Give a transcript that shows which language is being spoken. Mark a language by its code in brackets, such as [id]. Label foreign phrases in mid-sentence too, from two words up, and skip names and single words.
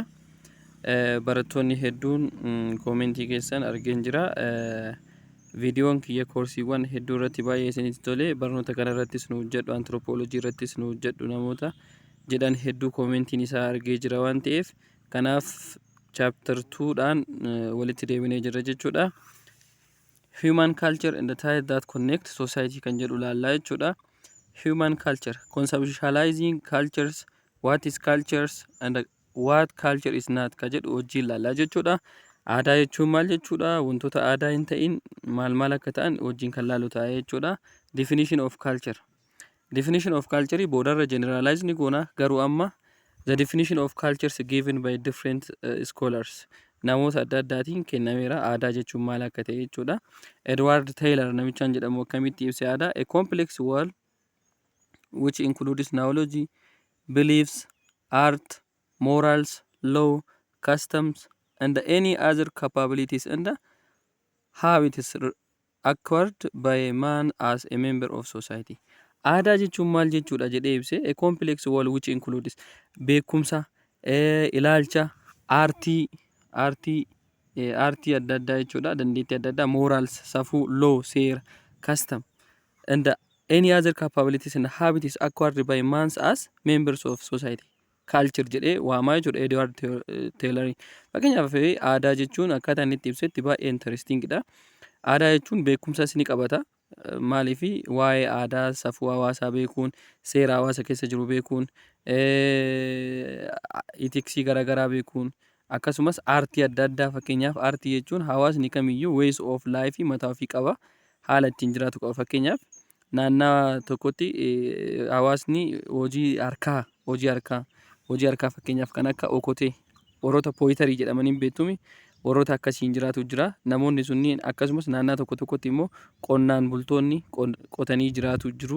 [om] Barattoonni hedduun koomentii keessan argeen jira. Viidiyoon kiyya koorsiiwwan hedduu irratti baay'ee isinitti tole. Barnoota kana irrattis nu hojjedhu, Anthropology irrattis nu hojjedhu namoota jedhan hedduu koomentiin isaa argee jira waan ta'eef kanaaf Chapter 2dhaan walitti deebinee jirra jechuudha. [en] Human culture and the ties that connect society [om] kan jedhu laallaa jechuudha. [en] Human culture, conceptualizing cultures, what is cultures and what culture is not [om] ka jedhu wajjin laallaa jechuudha. Aadaa jechuun maal jechuudha? Wantoota aadaa hin ta'in maal akka ta'an wajjin kan laalu ta'a jechuudha. [en] Definition of culture. Definition of culture [om] boodarra generalize ni goona garuu amma [en] the definition of cultures given by different scholars. [om] Namoota adda addaatiin kennameera aadaa jechuun maal akka ta'e jechuudha. Edward Taylor namichaan jedhamu akkamitti ibse aadaa? [en] A complex world which includes knowledge, beliefs, art, morals, law, customs, and any other capabilities and habits acquired by man as a member of society. [om] Aadaa jechuun maal jechuudha jedhee ibse? [en] A complex world which includes [om] beekumsa, ilaalcha, aartii adda addaa jechuudha. Dandeettii adda addaa, morals, safuu, law, seera, [en] custom, and any other capabilities and habits acquired by man as members of society. [om] Culture jedhee waamaa jechuudha Edward Taylor. Fakkeenyaaf aadaa jechuun akkaataa inni itti ibsetti baay'ee interestingidha. Aadaa jechuun beekumsas ni qabata. Maaliifi waa'ee aadaa safuu hawaasaa beekuun, seera hawaasa keessa jiru beekuun, itiksii garaagaraa beekuun, akkasumas aartii adda addaa. Fakkeenyaaf aartii jechuun hawaasni kamiyyuu [en] ways of life [om] mataa ofii qaba, haala ittiin jiraatu qaba. Fakkeenyaaf naannoo tokkotti hawaasni hojii harkaa fakkeenyaaf kan akka okotee, warroota pooyitarii jedhamaniin beektumi warroota akkasiin jiraatu jira. Namoonni sunniin akkasumas naannoo tokkotti immoo qonnaan bultoonni qotanii jiraatu jiru.